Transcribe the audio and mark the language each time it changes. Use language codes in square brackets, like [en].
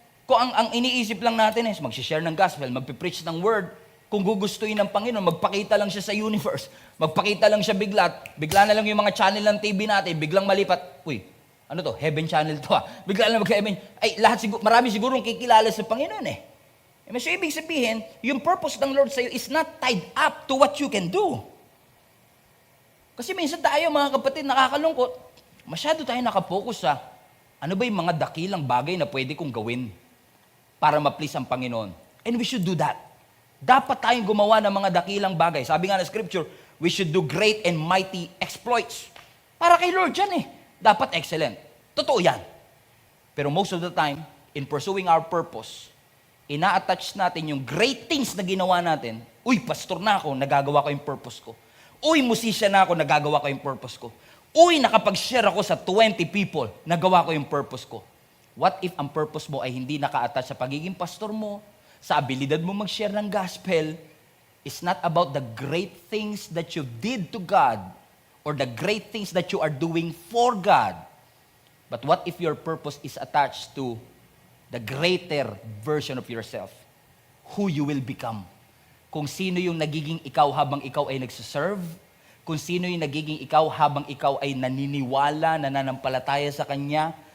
[tl] Kung ang iniisip lang natin is mag-share ng gospel, magpipreach ng word, kung gugustuhin ng Panginoon, magpakita lang siya sa universe, magpakita lang siya bigla na lang yung mga channel ng TV natin, biglang malipat, uy, ano to, heaven channel to bigla na lang mag-heaven, ay marami sigurong kikilala sa Panginoon eh. [en] Amen? [tl] So ibig sabihin, [en] yung purpose ng Lord sa'yo is not tied up to what you can do. [tl] Kasi minsan tayo mga kapatid, nakakalungkot, masyado tayo nakapokus sa ano ba yung mga dakilang bagay na pwede kong gawin para ma-please ang Panginoon. [en] And we should do that. [tl] Dapat tayong gumawa ng mga dakilang bagay. Sabi nga ng scripture, [en] we should do great and mighty exploits. [tl] Para kay Lord yan eh. Dapat excellent. Totoo yan. Pero most of the time, [en] in pursuing our purpose, [tl] ina-attach natin yung great things na ginawa natin. Uy, pastor na ako, nagagawa ko yung purpose ko. Uy, musician na ako, nagagawa ko yung purpose ko. Uy, nakapag-share ako sa 20 people, nagawa ko yung purpose ko. What if ang purpose mo ay hindi naka-attach sa pagiging pastor mo, sa abilidad mo mag-share ng gospel? [en] It's not about the great things that you did to God or the great things that you are doing for God. But what if your purpose is attached to the greater version of yourself? Who you will become. [tl] Kung sino yung nagiging ikaw habang ikaw ay nagsiserve, kung sino yung nagiging ikaw habang ikaw ay naniniwala, nananampalataya sa Kanya.